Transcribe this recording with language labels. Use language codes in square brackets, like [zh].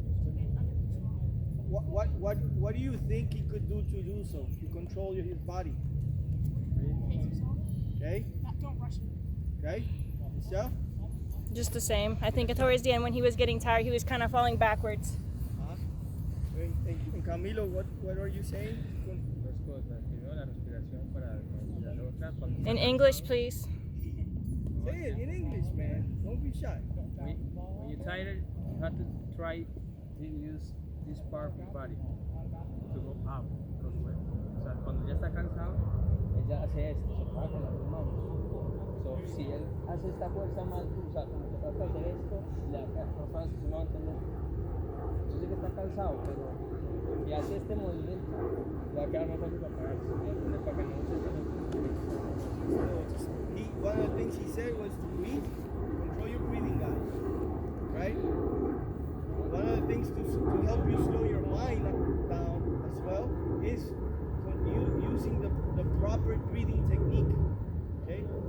[en] what do you think he could do to do so, to control his body? Okay. Don't rush him. Okay. Michelle? Just the same. I think towards the end when he was getting tired, he was kind of falling backwards. And Camilo, what are you saying? [es] Dos cosas. Primero, la respiración para y la otra cuando [en] In English, please. Say it in English, man. Don't be shy. when you're tired, you have to try to use this part of your body to go out. [es] O sea, cuando ya está cansado, ella hace esto, se para con las dos manos. So, si él hace esta fuerza más, o sea, como que trata de hacer esto, le da más fácil, si no va a entender. Yo sé que está cansado, pero si hace este movimiento, le va a quedar más fácil para pararse. ¿Entiendes? Para que no se [en] One of the things he said was to breathe, control your breathing, guys. Right? One of the things to help you slow your mind down as well is using the proper breathing technique. Okay?